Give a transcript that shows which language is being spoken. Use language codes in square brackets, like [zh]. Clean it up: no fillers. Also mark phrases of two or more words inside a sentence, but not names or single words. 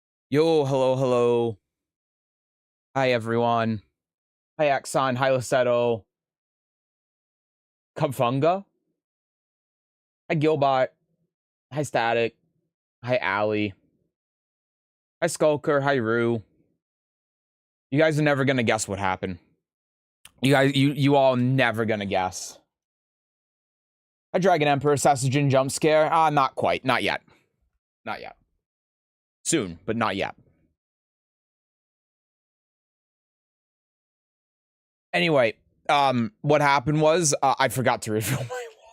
[en] Yo, hello, hello. Hi, everyone. Hi, Axon. Hi, Lasetto. Cubfunga. Hi, Gilbot. Hi, Static. Hi, Allie. Hi, Skulker. Hi, Rue. You guys are never gonna guess what happened. You all never gonna guess. Hi, Dragon Emperor. Sesujin jump scare. Not quite. Not yet. Not yet. Soon, but not yet. Anyway, what happened was I forgot to refill my.